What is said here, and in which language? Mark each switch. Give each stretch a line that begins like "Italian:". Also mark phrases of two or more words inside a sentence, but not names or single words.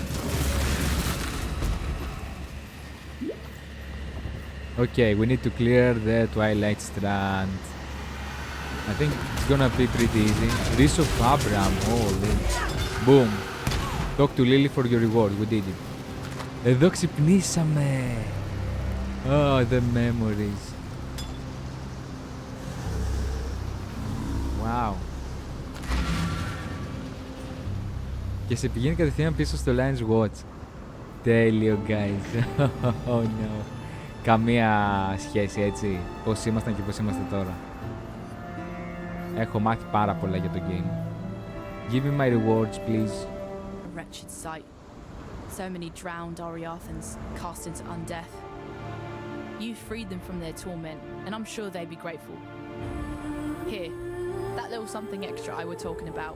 English: Okay, we need to clear the Twilight Strand. I think it's gonna be pretty easy. Wreath of Abraham, holy. Boom. Talk to Lily for your reward, we did it.
Greek: Εδώ ξυπνήσαμε.
English: Oh, the memories. Wow.
Greek: Και σε πηγαίνει κατευθείαν πίσω στο Lion's Watch.
English: Τέλειο, guys. Oh no.
Greek: Καμία σχέση, έτσι, πώς ήμασταν και πώς είμαστε τώρα. Έχω μάθει πάρα πολλά για το game.
English: Give me my rewards, please. A wretched sight. So many drowned Oriathans cast into undeath. You freed them from their torment, and I'm sure they'd be grateful. Here, that little something extra I were talking about.